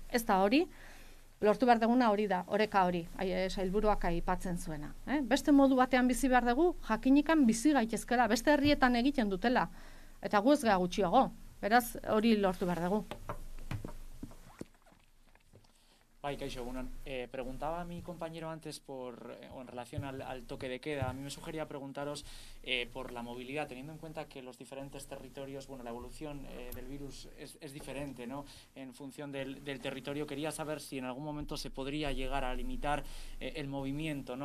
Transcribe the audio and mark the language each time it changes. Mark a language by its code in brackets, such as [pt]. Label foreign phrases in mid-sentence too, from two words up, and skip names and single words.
[eu] Ez da hori, lortu behar duguna hori da, oreka hori, sailburuak aipatzen zuena. Beste modu batean bizi behar dugu, jakinikan bizi gaitezkela, beste herrietan egiten dutela, eta gu ez gea gutxiago, beraz hori lortu behar dugu. [es] Ay, Kaixo, bueno, preguntaba a mi compañero antes en relación al toque de queda. A mí me sugería preguntaros por la movilidad, teniendo en cuenta que los diferentes territorios, bueno, la evolución del virus es diferente, ¿no? En función del territorio, quería saber si en algún momento se podría llegar a limitar el movimiento, ¿no?